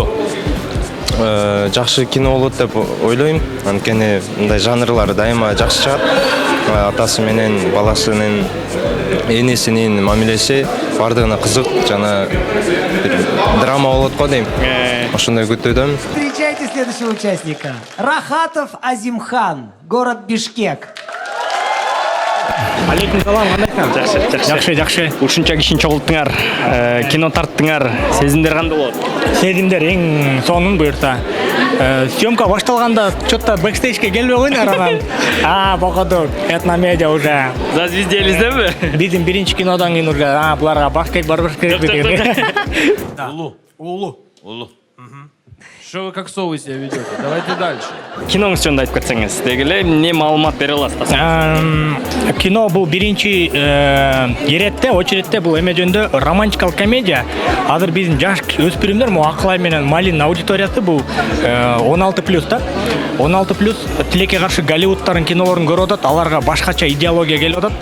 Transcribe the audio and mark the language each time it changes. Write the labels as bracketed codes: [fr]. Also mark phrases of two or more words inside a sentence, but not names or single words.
[ky] Жакшы кино болот деп ойлойм. Анткени мындай жанрлар дайыма жакшы чыгат. Атасы менен баласынын, энесинин мамилеси бардыгына кызык жана драма болот го дейм. Ошондой күтүүдөм. [ru] Встречайте следующего участника. Рахатов Азимхан, город Бишкек. [ky] Алейкум салам, кандай? Жакшы. Ушунча кишини чогулттуңар, кино тарттыңар, сезимдер кандай болот? Сезимдер эң сонун буюрса. Съемка башталганда чөтө бэкстейджге келбей койдуңар анан. Покодук, этномедиа уже. Зазвезделиздеби? Биздин биринчи кинодан кийин уже буларга баш керек, барбаш керек деген. Улу. [ru] Что вы как совы себя ведете? Давайте дальше. [ky] Киноңуз жөнүндө айтып кетсеңиз, дегеле эмне маалымат бере аласыз? Кино бул биринчи иретте, очередте бул эме жөнүндө романтикалык комедия. Азыр биздин жаш өспүрүмдөр, Акылай менен Малин аудиториясы бул 16+ да. 16+ тилекке каршы Голливудтардын кинолорун көрүп атат, аларга башкача идеология келип атат.